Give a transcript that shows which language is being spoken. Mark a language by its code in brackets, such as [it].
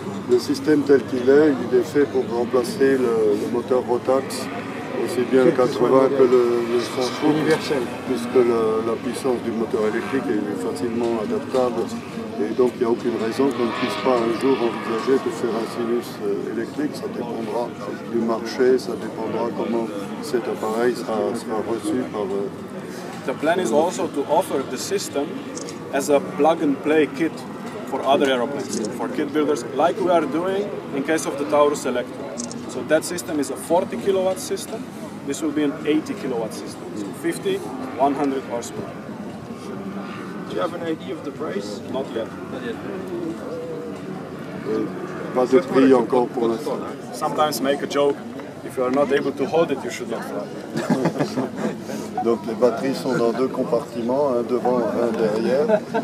[fr] Le système tel qu'il est, il est fait pour remplacer le moteur Rotax, aussi bien le 80 que le 100 universel, puisque la puissance du moteur électrique est facilement adaptable. Et donc il n'y a aucune raison qu'on ne puisse pas un jour envisager de faire un sinus électrique. Ça dépendra du marché, ça dépendra comment cet appareil sera reçu [en] the plan is also to offer the system as a plug-and-play kit for other aeroplanes, for kit builders, like we are doing in case of the Taurus Electric. So that system is a 40 kilowatt system. This will be an 80 kilowatt system. So 50, 100 horsepower. Do you have an idea of the price? Not yet. [fr] Pas de prix encore pour l'instant. [en] Sometimes make a joke. If you are not able to hold it, you should not fly. [fr] Donc les batteries sont dans deux compartiments, un devant, un derrière.